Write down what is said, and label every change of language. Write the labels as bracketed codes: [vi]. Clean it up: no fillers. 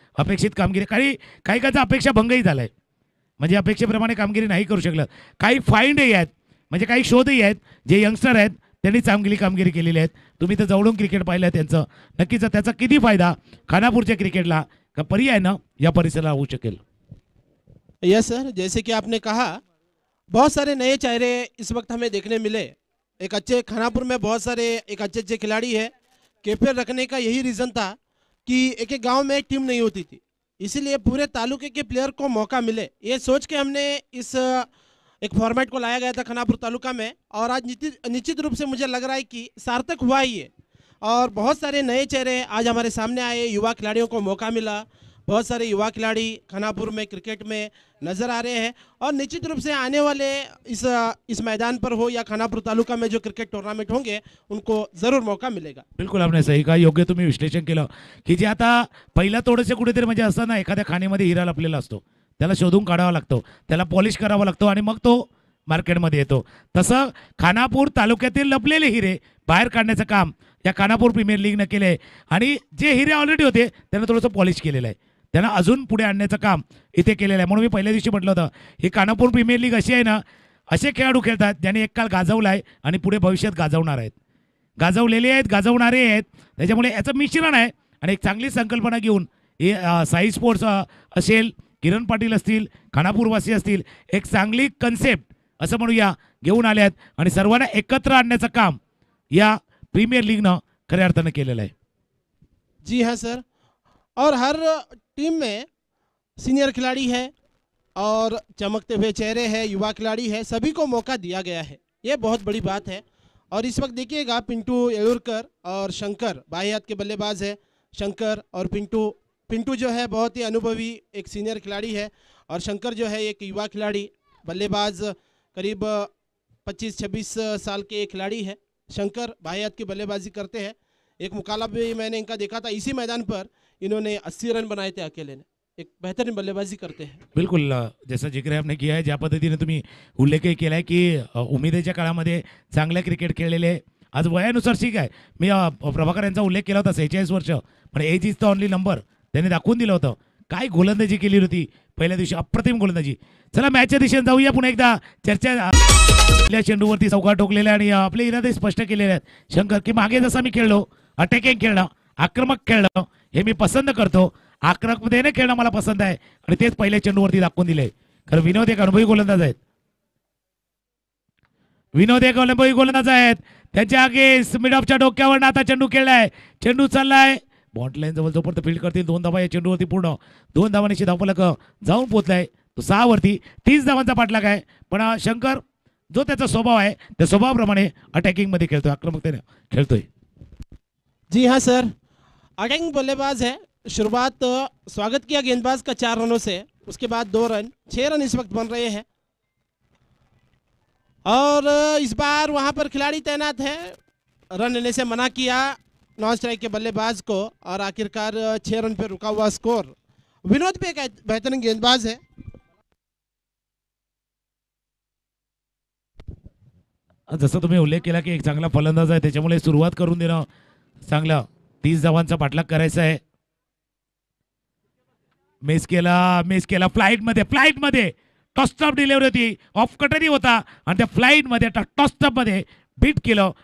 [mr] अपेक्षित कामगिरी काही अपेक्षा भंगही झाला आहे. म्हणजे अपेक्षेप्रमाणे कामगिरी नाही करू शकलं. काही फाईंडही आहेत म्हणजे काही शोधही आहेत जे यंगस्टर आहेत त्यांनी चांगली कामगिरी केलेली आहेत. तुम्ही तर जवळून क्रिकेट पाहिलं त्यांचं नक्कीच त्याचा किती फायदा खानापूरच्या क्रिकेटला का पर्यायनं या परिसराला होऊ शकेल. [hi] यस सर, जैसे कि आपने कहा बहुत सारे नए चेहरे इस वक्त हमें देखने मिले. एक अच्छे खानापुर में बहुत सारे एक अच्छे खिलाड़ी है. KPL रखने का यही रीज़न था कि एक एक गांव में एक टीम नहीं होती थी, इसीलिए पूरे तालुके के प्लेयर को मौका मिले ये सोच के हमने इस एक फॉर्मेट को लाया गया था खानापुर तालुका में. और आज निश्चित रूप से मुझे लग रहा है कि सार्थक हुआ ही है. और बहुत सारे नए चेहरे आज हमारे सामने आए. युवा खिलाड़ियों को मौका मिला. बहुत सारे युवा खिलाड़ी खानापुर में क्रिकेट में नज़र आ रहे हैं. और निश्चित रूप से आने वाले इस मैदान पर हो या खानापुर तालुका में जो क्रिकेट टूर्नामेंट होंगे उनको ज़रूर मौका मिलेगा. [mr] बिलकुल आपने सही का योग्य तुम्ही विश्लेषण केलं की जे आता पहिला थोडेसे कुठेतरी म्हणजे असं ना एखाद्या खाणीमध्ये हिरा लपलेला असतो त्याला शोधून काढावा लागतो त्याला पॉलिश करावा लागतो आणि मग तो मार्केटमध्ये येतो. तसं खानापूर तालुक्यातील लपलेले हिरे बाहेर काढण्याचं काम या खानापूर प्रीमियर लीगनं केलं आहे. आणि जे हिरे ऑलरेडी होते त्यांना थोडंसं पॉलिश केलेलं आहे. त्यांना अजून पुढे आणण्याचं काम इथे केलेलं आहे. म्हणून मी पहिल्या दिवशी म्हटलं होतं ही खानापूर प्रीमियर लीग अशी आहे ना असे खेळाडू खेळतात ज्यांनी एक काळ गाजवला आहे आणि पुढे भविष्यात गाजवणार आहेत. गाजवलेले आहेत गाजवणारे आहेत. त्याच्यामुळे याचं मिश्रण आहे आणि एक चांगली संकल्पना घेऊन हे साई स्पोर्ट्स असेल किरण पाटील असतील खानापूरवासी असतील एक चांगली कन्सेप्ट असं म्हणूया घेऊन आले आहेत आणि सर्वांना एकत्र आणण्याचं काम या प्रीमियर लीगनं खऱ्या अर्थानं केलेलं आहे. [hi] जी हाँ सर, और हर टीम में सीनियर खिलाड़ी है और चमकते हुए चेहरे हैं, युवा खिलाड़ी है, सभी को मौका दिया गया है. ये बहुत बड़ी बात है. और इस वक्त देखिएगा पिंटू येऊरकर और शंकर बाएं हाथ के बल्लेबाज है. शंकर और पिंटू जो है बहुत ही अनुभवी एक सीनियर खिलाड़ी है और शंकर जो है एक युवा खिलाड़ी बल्लेबाज करीब 25-26 साल के एक खिलाड़ी है. शंकर बाएं हाथ की बल्लेबाजी करते हैं. एक मुकाबला भी मैंने इनका देखा था इसी मैदान पर, इन्होंने 80 रन बनाए थे अकेले ने. एक बेहतरीन बल्लेबाजी करते हैं. बिल्कुल जैसा जिक्र आपने किया है [mr] ज्या पद्धतीने तुम्ही उल्लेखही केला आहे की उमेदीच्या काळामध्ये चांगले क्रिकेट खेळलेले आज वयानुसार ठीक आहे. मी प्रभाकर यांचा उल्लेख केला होता 46 वर्ष पण [en] age is the only number [mr] त्यांनी दाखवून दिलं होतं. काय गोलंदाजी केली होती पहिल्या दिवशी अप्रतिम गोलंदाजी. चला मॅचच्या दिशेने जाऊया. पुन्हा एकदा चर्चा आपल्या चेंडूवरती चौका ठोकलेल्या आणि आपले इरादे स्पष्ट केलेले आहेत. शंकर की मागे जसा मी खेळलो अटॅकिंग खेळणं आक्रमक खेळणं हे मी पसंत करतो. आक्रमकतेने खेळणं मला पसंत आहे आणि तेच पहिल्या चेंडूवरती दाखवून दिले. कारण विनोद एक अनुभवी गोलंदाज आहेत. विनोद एक अनुभवी गोलंदाज आहेत. त्यांच्या आगे मिड ऑफच्या डोक्यावर आता चेंडू खेळलाय. चेंडू चाललाय बॉन्ड लाईन जवळ जोपर्यंत फील्ड करतील 2 धावा या चेंडूवरती पूर्ण 2 धावांची धावफलक जाऊन पोहोचलाय. तो 6 वरती 30 धावांचा पाठलाग आहे. पण शंकर जो त्याचा स्वभाव आहे त्या स्वभावाप्रमाणे अटॅकिंग मध्ये खेळतोय आक्रमकतेने खेळतोय. [hi] जी हाँ सर, अटैकिंग बल्लेबाज है. शुरुआत स्वागत किया गेंदबाज का 4 रनों से, उसके बाद 2 रन 6 रन इस वक्त बन रहे हैं. और इस बार वहां पर खिलाड़ी तैनात है. रन लेने से मना किया नॉन स्ट्राइक के बल्लेबाज को और आखिरकार 6 रन पे रुका हुआ स्कोर. विनोद पे एक बेहतरीन गेंदबाज है. [mr] जसं तुम्ही उल्लेख केला की एक चांगला फलंदाज आहे त्याच्यामुळे सुरुवात करून देणं चांगलं. 30 धावांचा पाठलाग करायचा आहे. मिस केला फ्लाइट मध्ये टॉसटॉप डिलिव्हरी होती, ऑफ कटरी होता आणि त्या फ्लाईटमध्ये त्या टॉसटॉपमध्ये बीट केलं.